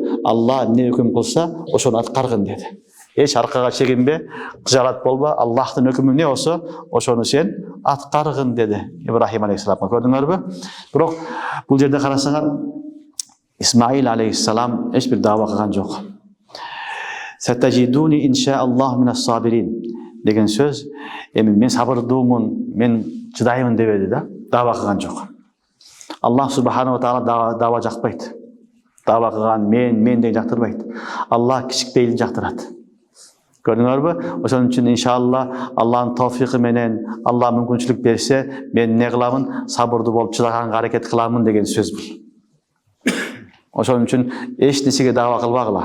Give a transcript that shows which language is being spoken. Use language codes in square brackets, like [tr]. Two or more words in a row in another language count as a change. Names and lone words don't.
[ky] Алла не өкүм кылса, ошону аткаргын деди. Эч аркага чегинбе, кыжаат болбо, Аллахтын өкүмү не болсо, ошону сен аткаргын деди Ибрахим алейхиссаламга. Көрдүңөрбү? Бирок бул жерде карасаңар, Исмаил алейхиссалам эч бир даава кылган жок. [ar] ستجدني إن شاء الله من الصابرين [ky] деген сөз, эми мен сабырдуумун, мен чыдаймын дебеди да, даава кылган жок. [ar] الله سبحانه وتعالى [ky] даава жакпайт. Даава кылган мен деген жактырбайт. Аллах кичикпейлин жактырат. Көрдүңөрбү? Ошон үчүн иншалла Аллахтын тавфиқы менен, Алла мүмкүнчүлүк берсе, мен не кыламын? Сабырдуу болуп чыдаганга аракет кыламын деген сөз бул. Ошон үчүн эч нерсеге даава кылбагыла.